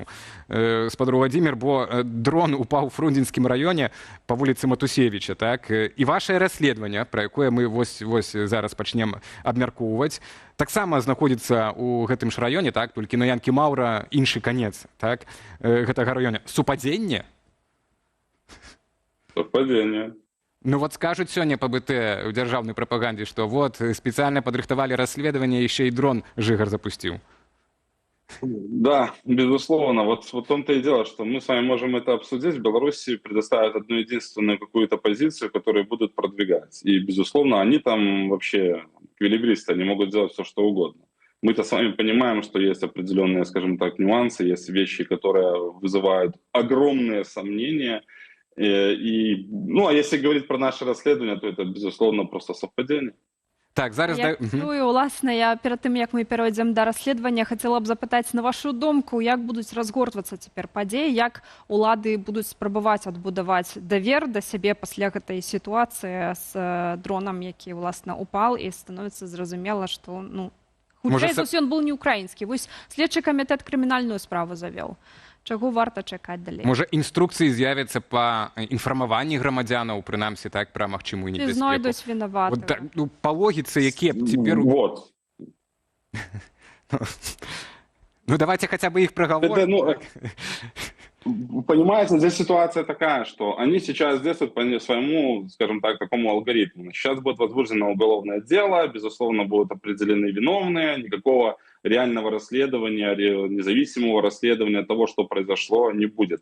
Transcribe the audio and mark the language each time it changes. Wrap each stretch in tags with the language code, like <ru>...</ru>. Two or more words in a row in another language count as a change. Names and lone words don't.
<be>Спадар Владзімір, бо дрон упаў у Фрунзенскім раёне па вуліцы Матусевіча, так, і вашае расследаванне, пра якое мы вось зараз пачнем абмяркоўваць, таксама знаходзіцца ў гэтым ж раёне, так, толькі на Янкі Маўра іншы канец, так, гэтага раёне. Супадзенне? Супадзенне. Ну вот скажуць сёння па БТ ў дзяржаўнай прапагандзе, што вот спецыяльна падрыхтавалі расследаванне, яшчэ і дрон Жыгар запусціў.</be> <ru>Да, безусловно. Вот в том-то и дело, что мы с вами можем это обсудить. В Беларуси предоставят одну единственную какую-то позицию, которую будут продвигать. И, безусловно, они там вообще эквилибристы, они могут делать все, что угодно. Мы-то с вами понимаем, что есть определенные, скажем так, нюансы, есть вещи, которые вызывают огромные сомнения. Ну, а если говорить про наше расследование, то это, безусловно, просто совпадение.</ru> <be>Так, зараз... Уласна, я перад тым, як мы перайдзем да расследавання, хацела б запытаць на вашу думку, як будуць разгортвацца цяпер падзеі, як улады будуць спрабаваць адбудаваць давер да сябе пасля гэтай сітуацыі з дронам, які, уласна, упал, і становіцца зразумела, што, ну, хутчэй за ўсё, ён быў не украінскі. Вось следчы камітэт крымінальную справу завёў. Чаго варта чакаць далей? Можа, інструкцыі з'явяцца па інфармаванні грамадзянаў, прынамсі так, пра магчымую Ці небяспеку. знойдуць вінаватых? Вот, ну, па логіцы, якія цяпер... Вот.</be> <ru>Ну, давайте хотя бы их проговорим. Понимаете, здесь ситуация такая, что они сейчас действуют по своему, скажем так, такому алгоритму. Сейчас будет возбуждено уголовное дело, безусловно, будут определены виновные, никакого реального расследования, независимого расследования того, что произошло, не будет.</ru>